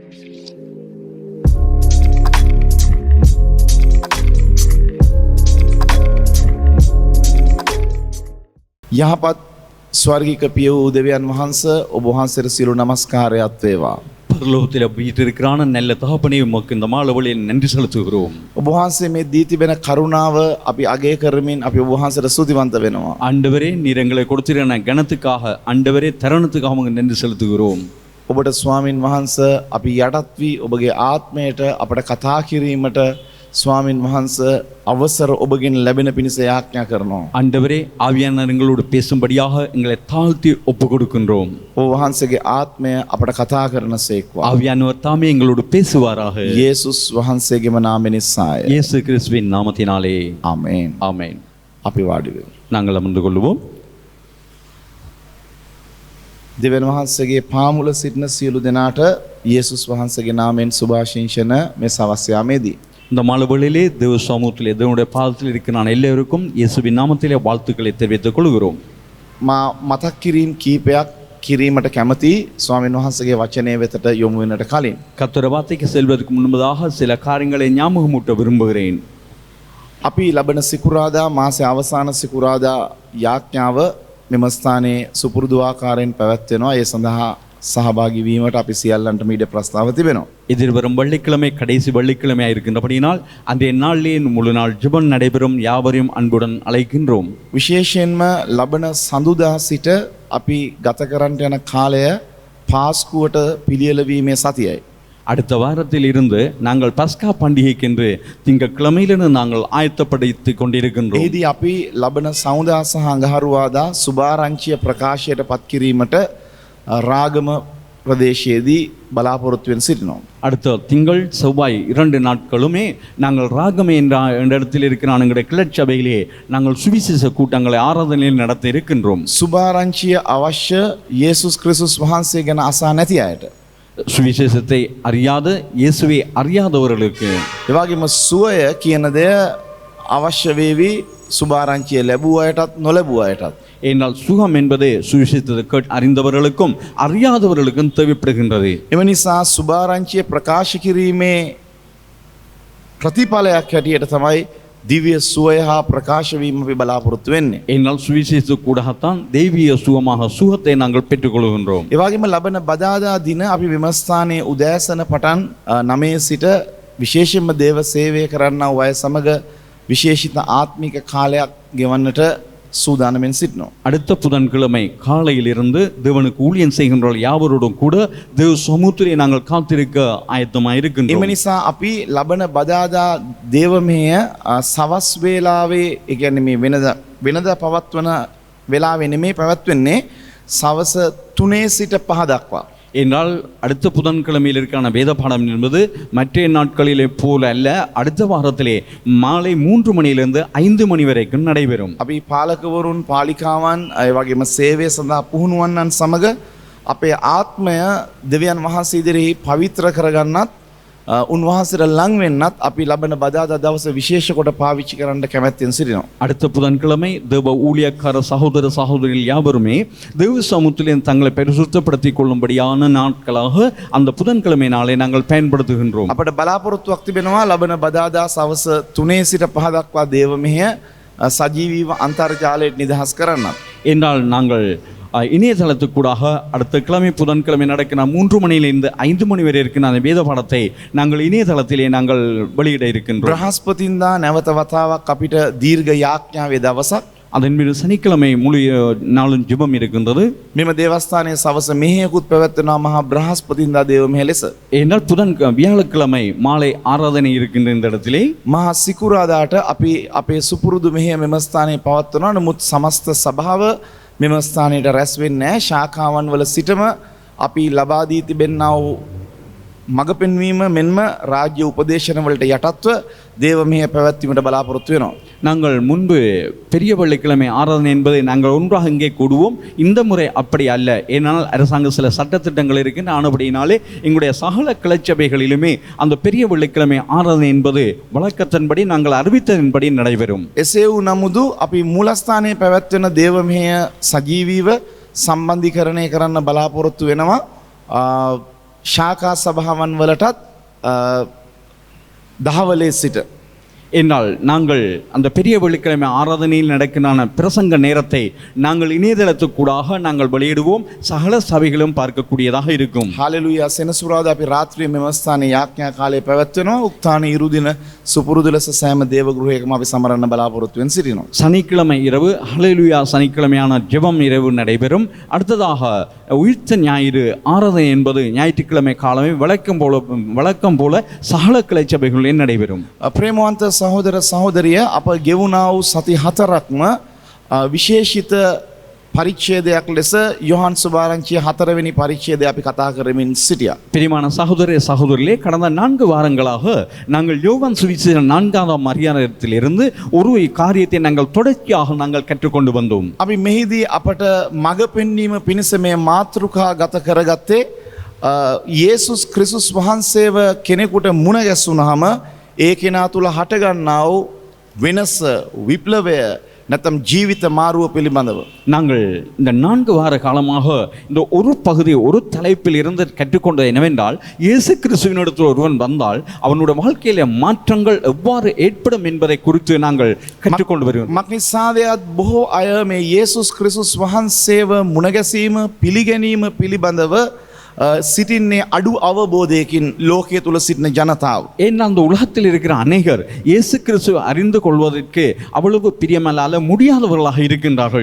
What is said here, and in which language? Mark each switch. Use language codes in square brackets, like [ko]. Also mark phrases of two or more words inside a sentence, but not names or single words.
[si] යහපත් ස්වර්ගික පිය වූ දෙවියන් වහන්සේ ඔබ වහන්සේට සියලු නමස්කාරයත් වේවා. [ta] பரலோகத்தில் வீட்டிற்கிறான நல்ல தகப்பனே உமக்கு இந்த மாலவழியில் நன்றி செலுத்துகிறோம். [si] ඔබ වහන්සේ මේ දී තිබෙන කරුණාව අපි අගය කරමින් අපි ඔබ වහන්සේට ස්තුතිවන්ත වෙනවා. [ta] ஆண்டவரே நீர் எங்களை கொடுத்திருக்கிற கணத்துக்காக ஆண்டவரே தருணத்துக்காக உமக்கு நன்றி செலுத்துகிறோம். [si] ඔබට ස්වාමින් වහන්සේ අපි යටත් වී ඔබගේ ආත්මයට අපට කතා කිරීමට ස්වාමින් වහන්සේ අවසර ඔබගෙන් ලැබෙන පිණිස යාඥා කරනවා. [ta] ஆண்டவரே ஆவியானவர் எங்களோடு பேசும்படியாக எங்களை தாழ்த்தி ஒப்பு கொடுக்கின்றோம். [si] ඔබ වහන්සේගේ ආත්මය අපට කතා කරනසේක්වා. [ta] ஆவியானவர் தாமே எங்களோடு பேசுவாராக. [si] යේසුස් වහන්සේගේම නාමයෙන් නිසාය. [ta] இயேசு கிறிஸ்துவின் நாமத்தினாலே [si] ආමේන්. [ta] ஆமென். [si] අපි වාඩි වෙමු. [ta] நாங்கள் அமர்ந்து கொள்வோம். [si] දෙවියන් වහන්සේගේ පාමුල සිටින සියලු දෙනාට යේසුස් වහන්සේගේ නාමයෙන් සුභාශිංසන මේ සවස් යාමේදී [ta] இந்த மாலவழியிலே தேவ சமூகத்திலே தேவனுடைய பாதத்தில் இருக்கிற நான் எல்லோருக்கும் இயேசுவின் நாமத்திலே வாழ்த்துக்களை தெரிவித்துக் கொள்கிறோம். [si] මා මතක් කිරීම කීපයක් කිරීමට කැමති ස්වාමීන් වහන්සේගේ වචනය වෙතට යොමු වෙනට කලින් [ta] கர்த்தருடைய வார்த்தைக்கு செல்வதற்கு முன்பதாக சில காரியங்களை ஞாபகமூட்ட விரும்புகிறேன். [si] අපි ලබන සිකුරාදා මාසේ අවසාන සිකුරාදා යාඥාව මෙම ස්ථානයේ සුපුරුදු ආකාරයෙන් පැවැත්වෙනවා. ඒ සඳහා සහභාගී වීමට අපි සියල්ලන්ටම ඉඩ ප්‍රස්තාව තිබෙනවා. [ta] எதிர்வரும் வெள்ளிக்கிழமை கடைசி வெள்ளிக்கிழமையாக இருக்கின்றபடியினால் அன்றைய நாளிலே முழு நாள் ஜெபம் நடைபெறும் யாவரையும் அன்புடன் அழைக்கின்றோம். [si] විශේෂයෙන්ම ලබන සඳුදා සිට අපි ගත කරන්නට යන කාලය පාස්කුවට පිළියෙල වීමේ සතියයි. [ta] அடுத்த வாரத்தில் இருந்து நாங்கள் பஸ்கா பண்டிகைக்கென்று திங்கட்கிழமையிலிருந்து நாங்கள் ஆயத்தப்படுத்திக் கொண்டிருக்கின்றோம். [si] එහිදී අපි ලබන සමුදා සහ අඟහරුවාදා සුභාරංචිය ප්‍රකාශයට පත් කිරීමට රාගම ප්‍රදේශයේදී බලාපොරොත්තු වෙන සිටිනවා. [ta] அடுத்த திங்கள் செவ்வாய் 2 நாட்களுமே நாங்கள் ராகமே என்ற இடத்தில் இருக்கிற எங்களுடைய கிளர்ச்சபையிலே நாங்கள் சுவிசேஷ கூட்டங்களை ஆராதனையில் நடத்த இருக்கின்றோம். [si] සුභාරංචිය අවශ්‍ය යේසුස් ක්‍රිස්තුස් වහන්සේ ගැන අසා නැති අයට. [ta] சுவிசேஷத்தை அறியாத இயேசுவை அறியாதவர்களுக்கு [si] ඒ වගේම සුවය කියන දේ අවශ්‍ය වේවි සුභාරංචිය ලැබුව අයටත් නොලැබුව අයටත්. [ta] ஏனால் சுகம் என்பது சுவிசேஷத்தை அறிந்தவர்களுக்கும் அறியாதவர்களுக்கும் தேவைப்படுகின்றது. [si] එම නිසා සුභාරංචිය ප්‍රකාශ කිරීමේ ප්‍රතිඵලයක් හැටියට තමයි දිව්‍ය සුවය හා ප්‍රකාශ වීම අපි බලාපොරොත්තු වෙන්නේ. [ta] ஏனால் சுவிசேஷ கூடத்தான் தெய்வீக சுகமாக சுகத்தை நாங்கள் பெற்றுக்கொள்கின்றோம். [si] ඒ වගේම ලබන බදාදා දින අපි විමස්ථානයේ උදෑසන පටන් 9 සිට විශේෂයෙන්ම දේව සේවය කරන්නා වූ අය සමග විශේෂිත ආත්මික කාලයක් ගෙවන්නට சூதானமென் සිටිනවා. [ta] அடுத்த புதன்கிழமை காலையிலிருந்து தேவனுக்கு ஊழியம் செய்கின்ற யாவரோடும் கூட தேவ சமூகத்திலே நாங்கள் காத்திருக்க ஆயத்தமாக இருக்கின்றோம். [si] එම නිසා අපි ලබන බදාදා දේවමය සවස් වේලාවේ ඒ කියන්නේ මේ වෙනදා පවත්වන වෙලාවේ නෙමෙයි පැවැත්වෙන්නේ සවස 3 සිට 5 දක්වා. [ta] என்றால் அடுத்த புதன்கிழமையில் இருக்கிற வேத பாடம் என்பது மற்ற நாட்களிலே போல அல்ல, அடுத்த வாரத்திலே மாலை 3 மணியிலிருந்து 5 மணி வரைக்கும் நடைபெறும். [si] අපි පාලකවරුන් පාලිකාවන් ඒ වගේම සේවය සඳහා පුහුණුවන්නන් සමග අපේ ආත්මය දෙවියන් වහන්සේ ඉදිරියේ පවිත්‍ර කරගන්නත් උන්වහන්සේට ලං වෙන්නත් අපි ලබන බදාදා දවස විශේෂ කොට පාවිච්චි කරන්න කැමැත්තෙන් සිටිනවා. [ta] அடுத்த புதன்கிழமை தேவ ஊழியக்கார சகோதர சகோதரிகள் யாவருமே தேவ சமூகத்திலே தங்களை பரிசுத்தப்படுத்திக் கொள்ளும்படியான நாட்களாக அந்த புதன்கிழமை நாளை நாங்கள் பயன்படுத்துகின்றோம். [si] අපට බලාපොරොත්තුවක් තිබෙනවා ලබන බදාදා සවස 3 සිට 5 දක්වා දේවමය සජීවීව අන්තර්ජාලයට නිදහස් කරන්නත්. [ta] என்றால் நாங்கள் இணையதளத்துக்கூடாக அடுத்த கிழமை புதன்கிழமை நடக்கிற 3 மணியிலிருந்து 5 மணி வரை இருக்கிற அந்த வேத பாடத்தை நாங்கள் இணையதளத்திலே நாங்கள் வெளியிட இருக்கின்றோம். [si] බ්‍රහස්පතින්දා නැවත වතාවක් අපිට දීර්ඝ යාඥාවේ දවසක්. [ta] அதன் மீது சனிக்கிழமை முழு நாளும் ஜெபம் இருக்கின்றது. [si] මෙම දේවස්ථානයේ සවස මෙහෙයකුත් පැවැත්වෙනවා මහා බ්‍රහස්පතින්දා දේවමය ලෙස. [ta] ஏனால் வியாழக்கிழமை மாலை ஆராதனை இருக்கின்ற இந்த இடத்திலே [si] මහා සිකුරාදාට අපි අපේ සුපුරුදු මෙහෙය මෙම ස්ථානයේ පවත්වනවා. නමුත් සමස්ත සභාව මෙම ස්ථානයට රැස් වෙන්නේ නැහැ. ශාඛාවන් වල සිටම අපි ලබා දී තිබෙනා වූ මඟ පෙන්වීම මෙන්ම රාජ්‍ය උපදේශන වලට යටත්ව දේවමය පැවැත්වීමට බලාපොරොත්තු වෙනවා. [ta] நாங்கள் முன்பு பெரிய வெள்ளிக்கிழமை ஆராதனை என்பதை நாங்கள் ஒன்றாக இங்கே கூடுவோம். இந்த முறை அப்படி அல்ல. ஏனால் அரசாங்க சில சட்டத்திட்டங்கள் இருக்கின்ற ஆனபடியினாலே எங்களுடைய சகல கிளச்சபைகளிலுமே அந்த பெரிய வெள்ளிக்கிழமை ஆராதனை என்பது வழக்கத்தின்படி நாங்கள் அறிவித்ததின்படி நடைபெறும். [si] එසේ වූ නමුදු අපි මූලස්ථානයේ පැවැත්වෙන දේවමය සජීවීව සම්බන්ධීකරණය කරන්න බලාපොරොත්තු වෙනවා. ශාකා සභාවන් වලටත් දහවලේ සිට [ta] என்னால் நாங்கள் அந்த பெரிய வெள்ளிக்கிழமை ஆராதனையில் நடக்கின்ற பிரசங்க நேரத்தை நாங்கள் இணையதளத்துக்கூடாக நாங்கள் வெளியிடுவோம். சகல சபைகளும் பார்க்கக்கூடியதாக இருக்கும். [si] හාලෙලුයා සෙනසුරාදා අපි රාත්‍රියේ මෙම ස්ථානයේ යාඥා කාලය පැවැත්වෙනවා. උක්තාන ඉරුදින සුපුරුදු ලෙස සෑම දේව ගෘහයකම අපි සමරන්න බලාපොරොත්තු වෙන සිටිනවා. [ta] சனிக்கிழமை இரவு ஹல்லேலூயா சனிக்கிழமையான ஜெபம் இரவு நடைபெறும். அடுத்ததாக உயிர்த்த ஞாயிறு ஆராதனை என்பது ஞாயிற்றுக்கிழமை காலமே வழக்கம் போல சகல கிளை சபைகளில் நடைபெறும். [si] ප්‍රේමවන්ත සහෝදර සහෝදරිය අප ගෙවුණා වූ සති හතරක්ම විශේෂිත පරිච්ඡේදයක් ලෙස යොහන් සුභාරංචිය 4 වෙනි පරිච්ඡේදය අපි කතා කරමින් සිටියා. [ta] பிரியமான சகோதர சகோதரிகளே, கடந்த 4 வாரங்களாக நாங்கள் யோவான் சுவிசேஷம் 4ஆம் அதிகாரத்திலிருந்து ஒரு காரியத்தை நாங்கள் தொடர்ச்சியாக நாங்கள் கற்றுக்கொண்டு வந்தோம். [si] අපි මෙහිදී අපට මඟ පෙන්වීම පිණිස මේ මාතෘකා ගත කරගත්තේ යේසුස් ක්‍රිස්තුස් වහන්සේව කෙනෙකුට මුණ ගැසුනහම ඒ කෙනා තුළ හටගන්නා වූ වෙනස විප්ලවය නැත්නම් ජීවිත මාරුව පිළිබඳව [ta] நாங்கள் இந்த 4 வார காலமாக இந்த ஒரு பகுதி ஒரு தலைப்பில் இருந்து கற்றுக்கொண்டது என்னவென்றால், இயேசு கிறிஸ்துவினிடத்தில் ஒருவன் வந்தால் அவனுடைய வாழ்க்கையில மாற்றங்கள் எவ்வாறு ஏற்படும் என்பதை குறித்து நாங்கள் கற்றுக்கொண்டு வருகிறோம். [si] මක්නිසාදයත් බොහෝ අය මේ යේසුස් ක්‍රිස්තුස් වහන්සේව මුණ ගැසීම පිළිගැනීම පිළිබඳව සිටින්නේ අඩු අවබෝධයකින් ලෝකයේ තුල සිටින ජනතාව. [ta] ஏன் அந்த உலகத்தில் இருக்கிற அநேகர் இயேசு கிறிஸ்துவை அறிந்து கொள்வதற்கு அவ்வளவு பிரியமல்லாத முடியாதவர்களாக இருக்கின்றார்கள்.